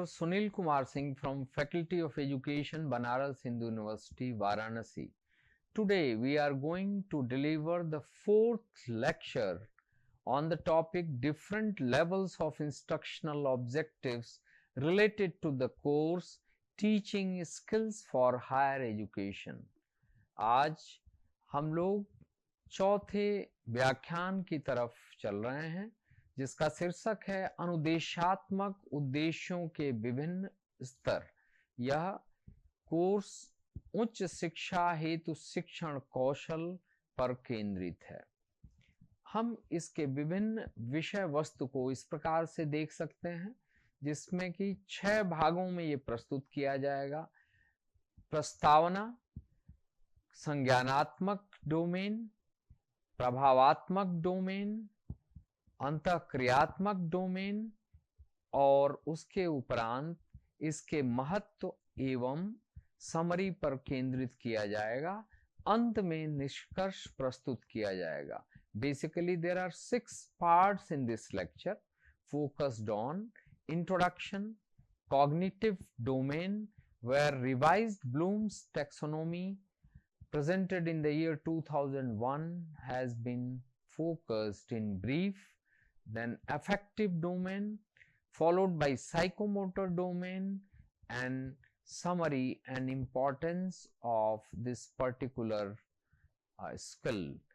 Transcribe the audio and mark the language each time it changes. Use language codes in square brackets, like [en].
[en] Sunil Kumar Singh from Faculty of Education, Banaras Hindu University, Varanasi. Today we are going to deliver the fourth lecture on the topic different levels of instructional objectives related to the course Teaching Skills for Higher Education. [hi] आज हम लोग चौथे व्याख्यान की तरफ चल रहे हैं जिसका शीर्षक है अनुदेशात्मक उद्देश्यों के विभिन्न स्तर। यह कोर्स उच्च शिक्षा हेतु शिक्षण कौशल पर केंद्रित है। हम इसके विभिन्न विषय वस्तु को इस प्रकार से देख सकते हैं जिसमें कि 6 भागों में ये प्रस्तुत किया जाएगा। प्रस्तावना, संज्ञानात्मक डोमेन, प्रभावात्मक डोमेन, अंतःक्रियात्मक डोमेन और उसके उपरांत इसके महत्व एवं समरी पर केंद्रित किया जाएगा। अंत में निष्कर्ष प्रस्तुत किया जाएगा। [en] Basically there are 6 parts in this lecture focused on introduction, cognitive domain where revised Bloom's taxonomy presented in the year 2001 has been focused in brief, then affective domain followed by psychomotor domain and summary and importance of this particular skill.